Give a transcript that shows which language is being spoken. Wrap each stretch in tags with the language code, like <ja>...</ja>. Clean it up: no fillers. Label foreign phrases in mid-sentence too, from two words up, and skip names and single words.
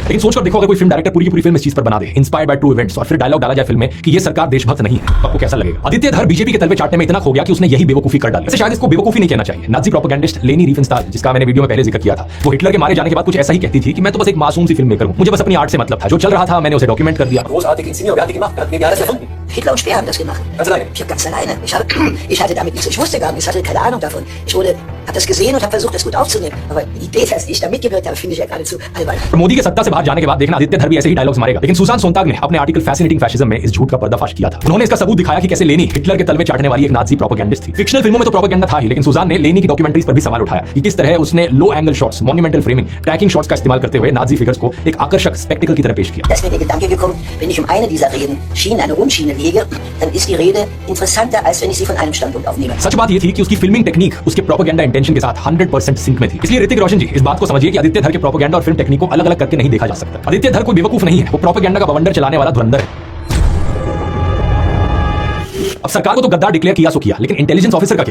<hi>लेकिन सोचकर देखो, अगर कोई</hi> <en>फिल्म डायरेक्टर</en> <hi>पूरी की पूरी फिल्म इस चीज पर बना दे,</hi> <en>इंस्पायर्ड बाय ट्रू इवेंट्स,</en> <hi>और फिर डायलॉग डाला जाए फिल्म में कि ये सरकार देशभक्त नहीं है, तो आपको कैसा लगेगा? आदित्य धर बीजेपी के तलवे चाटने में इतना खो गया कि उसने यही बेवकूफी कर डाली। वैसे शायद इसको बेवकूफी नहीं कहना चाहिए।</hi> <en>नाजी प्रोपेगेंडिस्ट</en> <hi>लेनी रिफेनस्टाल, जिसका मैंने वीडियो में पहले जिक्र किया था, वो हिटलर के मारे जाने के बाद कुछ ऐसा ही कहती थी कि मैं तो बस एक मासूम सी</hi> <en>फिल्म मेकर</en> <hi>हूं, मुझे बस अपनी आर्ट से मतलब था, जो चल रहा था मैंने उसे डॉक्यूमेंट कर दिया। रोज आते की</hi> <de>Hitler und Speer haben das gemacht. Ganz alleine? Ich habe ganz alleine. Ich hatte damit nichts. Ich wusste gar nichts. Ich hatte keine Ahnung davon. Ich habe das gesehen und habe versucht, das gut aufzunehmen. Aber die Idee, dass ich da mitgewirkt habe, finde ich ja geradezu albern.</de> <hi>मोदी के सत्ता से बाहर जाने के बाद देखना आदित्य धर भी ऐसे ही डायलॉग्स मारेगा। लेकिन सुसान सोनताग ने अपने आर्टिकल फैसिनेटिंग फैशिज्म में इस झूठ का पर्दाफाश किया था। उन्होंने इसका सबूत दिखाया कि कैसे लेनी हिटलर के तलवे चाटने वाली एक</hi> <en>नाजी प्रोपेगेंडिस्ट</en> <hi>थी। फिक्शनल फिल्मों में तो प्रोपेगेंडा था ही, लेकिन सुसान ने लेनी की डॉक्यूमेंट्रीज पर भी सवाल उठाया कि किस तरह उसने</hi> <en>लो एंगल शॉट्स, मॉन्यूमेंटल फ्रेमिंग, ट्रैकिंग शॉट्स</en> <hi>का इस्तेमाल करते हुए</hi> <en>नाजी फिगर्स</en> <hi>को एक आकर्षक स्पेक्टिकल की तरह पेश किया।</hi> <de>Da ist mir der Gedanke gekommen, wenn ich eine dieser Schienen, eine Rundschiene lege, dann ist die Rede interessanter, als wenn ich sie von einem Standpunkt aufnehme.</de> <hi>सच बात ये थी कि उसकी फिल्मिंग टेक्निक उसके</hi> <en>प्रोपेगेंडा इंटेंशन</en> <hi>के साथ 100% सिंक में थी। इसलिए ऋतिक रोशन जी इस बात को समझिए कि आदित्य धर के प्रोपेगेंडा और</hi> <en>फिल्म टेक्निक</en> <hi>को अलग-अलग करके नहीं देखा जा सकता। आदित्य धर कोई बेवकूफ नहीं है, वो प्रोपेगेंडा का बवंडर चलाने वाला धुरंधर है। अब सरकार को तो गद्दार डिक्लेयर किया सो किया, लेकिन</hi> <en>इंटेलिजेंस ऑफिसर</en> <hi>का क्या?</hi>